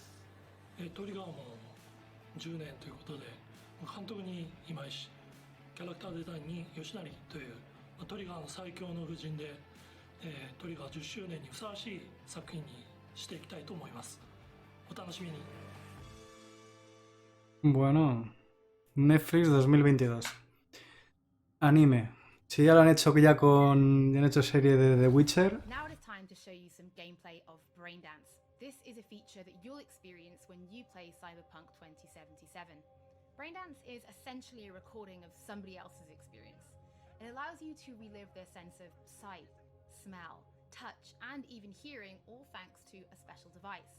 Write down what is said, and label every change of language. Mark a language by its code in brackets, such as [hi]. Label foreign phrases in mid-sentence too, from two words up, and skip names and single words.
[ja] トリガーも10年ということで、監督に今石、キャラクターデザインに吉成というトリガーの最強の布陣で、トリガー10周年にふさわしい作品にしていきたいと思います。お楽しみに。 [es] Bueno, Netflix 2022. Anime. Sí, ya lo han hecho ya ya han hecho serie de The Witcher. [en] Now it is time to show you some gameplay of Braindance. This is a feature that you'll experience when you play Cyberpunk 2077. Braindance is essentially a recording of somebody else's experience. It allows you to relive their sense of sight, smell, touch, and even hearing, all thanks to a special device.